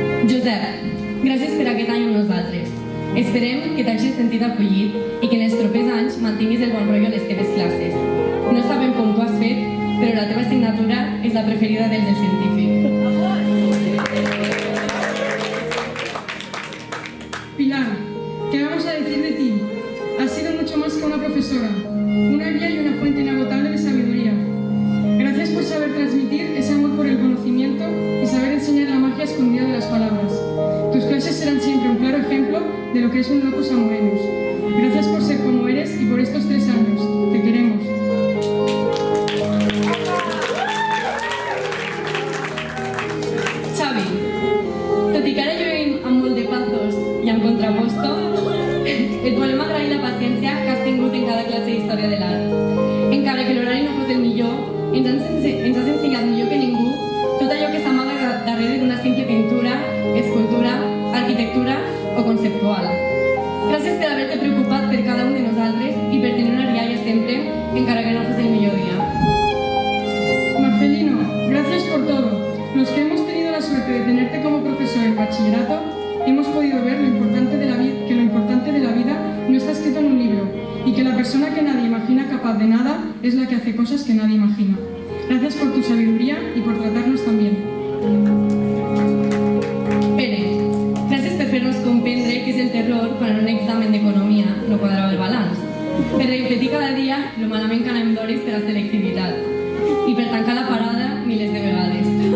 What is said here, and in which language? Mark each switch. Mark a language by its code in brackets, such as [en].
[ca] Josep, gràcies per aquest any amb nosaltres. Esperem que t'hagis sentit acollit i que en els propers anys mantinguis el bon rotllo a les teves classes. No sabem com t'ho has fet, però la teva assignatura és la preferida dels del científic. [es] Pilar, ¿qué vamos a decir de ti? Has sido mucho más que una profesora, una guía y una fuente inagotable de sabiduría. Gracias por saber transmitir ese amor por el conocimiento y saber enseñar la magia escondida de las palabras. Tus clases serán siempre un claro ejemplo de lo que es un locus amoenus. Gracias por ser como eres y por estos 3 años. Te queremos. [ca] Xavi, tot i que ara lluïm amb molt de pathos i amb contraposto, et volem agrair la paciència que has tingut en cada classe d'història de l'art. Encara que l'horari no fos el millor, ens has ensenyat millor que ningú tot allò que s'amaga darrere d'una simple pintura, escultura, arquitectura o conceptual. Gràcies per haver-te preocupat per cada un de nosaltres i per tenir una rialla sempre, encara que no fos el millor dia. [es] Marcelino, gracias por todo. Los que hemos tenido la suerte de tenerte como profesor en bachillerato, hemos podido ver que lo importante de la vida no está escrito en un libro y que la persona que nadie imagina capaz de nada es la que hace cosas que nadie imagina. Gracias por tu sabiduría y por tratarnos tan bien. [ca] Pere, gràcies per fer-nos comprendre què és el terror quan en un examen d'economia no quadrava el balanç, per repetir cada dia lo malament que anem d'hores per a selectivitat i per tancar la parada milers de vegades.